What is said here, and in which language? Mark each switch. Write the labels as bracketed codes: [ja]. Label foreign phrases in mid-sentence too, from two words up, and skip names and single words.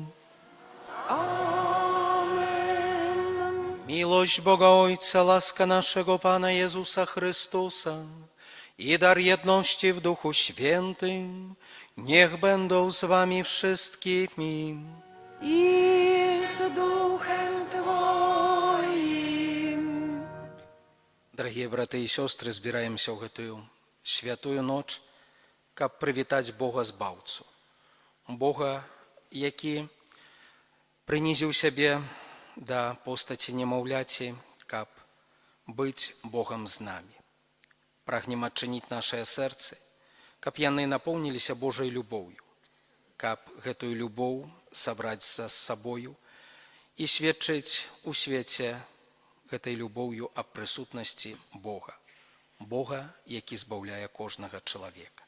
[pl] Miłość Boga Ojca, łaska naszego Pana Jezusa Chrystusa i dar jedności w Duchu Świętym niech będą z wami wszystkimi. I z duchem Twoim. [be] Дорогие браты и сестры, збираемся ў гэтую святую ноч, каб прывітаць Бога збаўцу. Бога, які прынізіў сябе да постаці немаўляці, каб быць Богам з намі. Прагнем адчыніць нашыя сэрцы, каб яны напоўніліся Божай любоўю, каб гэтую любоў сабраць за сабою і сведчыць у свеце гэтай любоўю аб прысутнасці Бога, Бога, які збаўляе кожнага чалавека.